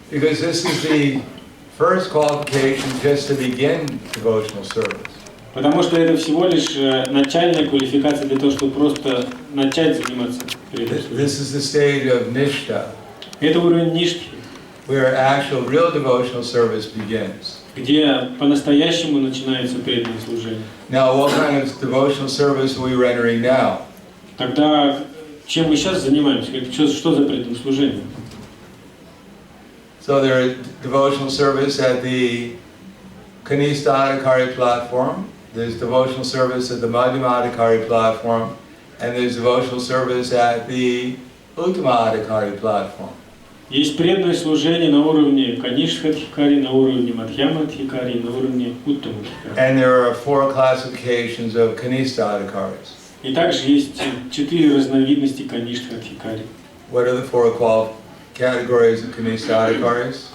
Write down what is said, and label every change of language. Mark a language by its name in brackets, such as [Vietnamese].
[English] Because this is the first qualification just to begin devotional service. [Russian] Потому что это всего лишь начальная квалификация для того, чтобы просто начать заниматься преданным служением. [English] This is the stage of nishta, [Russian] Это уровень ништхи, [English] where actual real devotional service begins. [Russian] где по-настоящему начинается преданное служение. [English] Now, what kind of devotional service are we rendering now? [Russian] Тогда чем мы сейчас занимаемся? Что за преданное служение? [English] So there is devotional service at the Kanista Adhikari platform, there's devotional service at the Madhyama Adhikari platform, and there's devotional service at the Uttama Adhikari platform. [Russian] Есть преданное служение на уровне Канишха-Адхикари, на уровне Мадхьяма-Адхикари, на уровне Уттама-Адхикари. [English] And there are 4 classifications of Kanista Adhikaris. [Russian] И также есть 4 разновидности Канишха-Адхикари. [English] What are the 4 categories of Kanista Adhikaris?